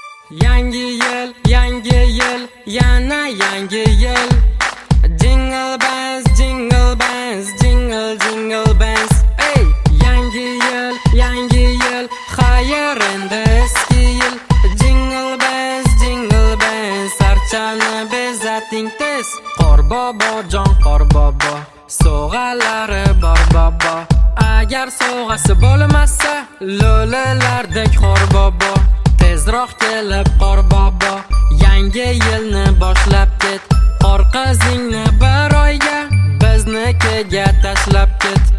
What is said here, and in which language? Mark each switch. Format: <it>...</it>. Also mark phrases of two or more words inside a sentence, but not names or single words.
<uz>Yangi yil, yangi yil, yana yangi yil.</uz> <en>Jingle bells, jingle bells, jingle, jingle bells.</en> <uz>Ey, yangi yil, yangi yil, xayr endi eski yil.</uz> <en>Jingle bells, jingle bells,</en> <uz>archani bezating tez. Qor bobo, jon qor bobo. Sovg'alari bor, bobo. Agar sovg'asi bo'lmasa, lo'lilardek xor, bobo. Tezroq kelib qor, bobo. Yangi yilni boshlab ket. Qor qizingni bir oyga biznikiga tashlab ket.</uz>